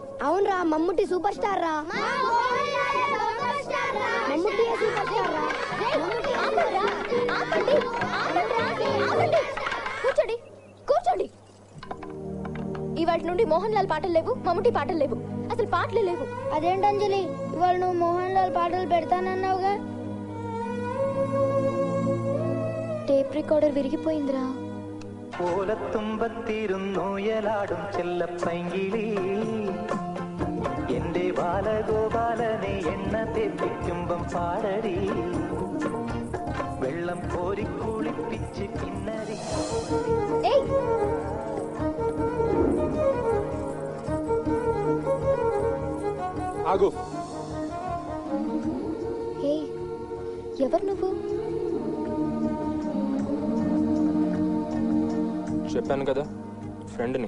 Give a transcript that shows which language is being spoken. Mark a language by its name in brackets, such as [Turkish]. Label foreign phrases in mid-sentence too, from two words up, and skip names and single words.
[Telugu] అవునరా, మమ్ముట్టి సూపర్ స్టార్ రా. మమ్ముట్టి సూపర్ స్టార్ రా. కూర్చోండి, కూర్చోండి. ఇవాటి నుండి మోహన్ లాల్ పాటలు లేవు, మమ్ముట్టి పాటలు లేవు, అసలు పాటలే లేవు. అదేంటంజలి, ఇవాళ నువ్వు మోహన్ లాల్ పాటలు పెడతానన్నావుగా. [English] tape recorder [Telugu] విరిగిపోయిందిరా. [Malayalam] ഓലത്തുമ്പത്തിരുന്നൂയലാടും ചെല്ലപ്പൈങ്കിളി എന്റെ ബാലഗോപാലനെ എണ്ണ തെറ്റിക്കുമ്പം പാടടി വെള്ളം കോരി കുളിപ്പിച്ച് കിന്നരി. [Telugu] ఆగు. హే, ఎవరు నువ్వు? చెప్పాను కదా, ఫ్రెండ్ని.